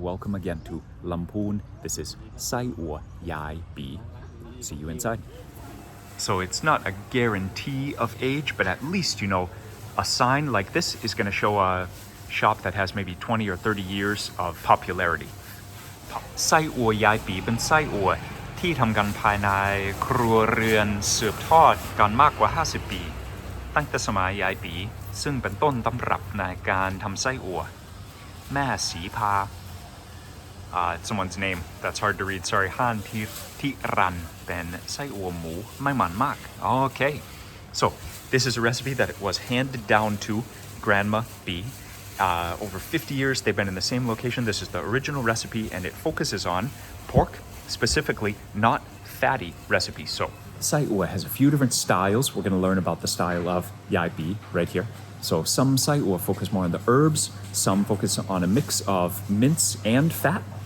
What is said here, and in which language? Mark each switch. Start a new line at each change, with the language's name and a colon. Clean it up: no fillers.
English: Welcome again to Lamphun. This is Sai Oua Yai Pi. See you inside. So it's not a guarantee of age, but at least, you know, a sign like this is going to show a shop that has maybe 20 or 30 years of popularity.
Thai: Sai Oua Yai Pi เป็นไส้อั่วที่ทำกันภายในครัวเรือนสืบทอดกันมากกว่า50ปีตั้งแต่สมัยยายปีซึ่งเป็นต้นตำรับในการทำไส้อั่วแม่สีพา
English: someone's name that's hard to read, sorry,
Thai: ฮั่นทิรันเป็นไส้อั่วหมูไม่มันมาก
English: okay, so this is a recipe that was handed down to Grandma B. Over 50 years they've been in the same location. This is the original recipe and it focuses on pork, specifically not fatty recipes. So Sai Oua has a few different styles. We're going to learn about the style of Yai Pi right here. So some Sai Oua focus more on the herbs, some focus on a mix of mince and fat.